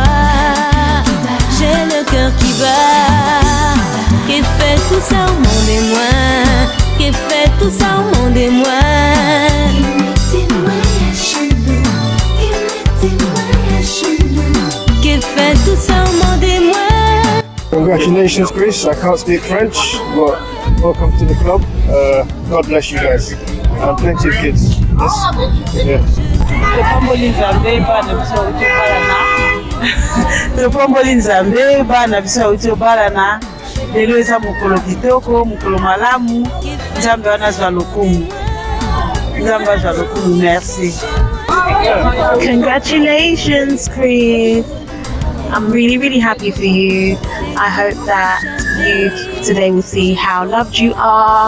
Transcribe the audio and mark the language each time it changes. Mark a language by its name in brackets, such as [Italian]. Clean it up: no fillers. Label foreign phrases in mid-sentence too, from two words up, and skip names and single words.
[French] J'ai le cœur qui bat, qui fait tout ça au monde et moi, qui fait tout ça au monde et moi. Qui fait tout ça au monde et moi. [English] Congratulations, Chris. I can't speak French, but welcome to the club. God bless you guys. And plenty of kids. Yes. Yeah. [Lingala] Topamboli nzambe bana biso auti obalana lelo eza mokolo kitoko mokolo malamu nzambe wana azwa lokumu nzambe azwa lokumu. [English] Merci. Congratulations, Chris. I'm really happy for you. I hope that you today will see how loved you are.